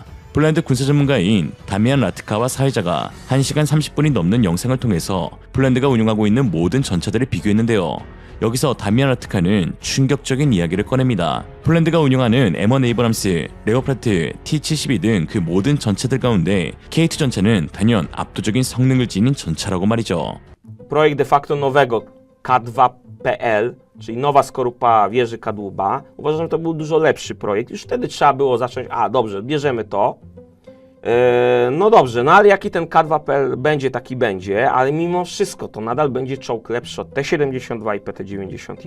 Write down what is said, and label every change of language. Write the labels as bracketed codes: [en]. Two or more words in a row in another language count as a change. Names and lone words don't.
[ko] 폴란드 군사 전문가인 다미안 라트카와 사회자가 1시간 30분이 넘는 영상을 통해서 폴란드가 운용하고 있는 모든 전차들을 비교했는데요. 여기서 다미안 라트카는 충격적인 이야기를 꺼냅니다. 폴란드가 운영하는 M1 에이브람스, 레오파르트, T-72 등 그 모든 전차들 가운데 K2 전차는 단연 압도적인 성능을 지닌 전차라고 말이죠. [pl] Projekt de facto nowego K2PL, czyli nowa skorupa wieży kadłuba. Uważam, że to był dużo lepszy projekt. Już wtedy trzeba było zacząć, dobrze, bierzemy to. No dobrze, no ale jaki ten K2PL będzie, taki będzie, ale mimo wszystko to nadal będzie czołg lepszy od T-72 i PT-91.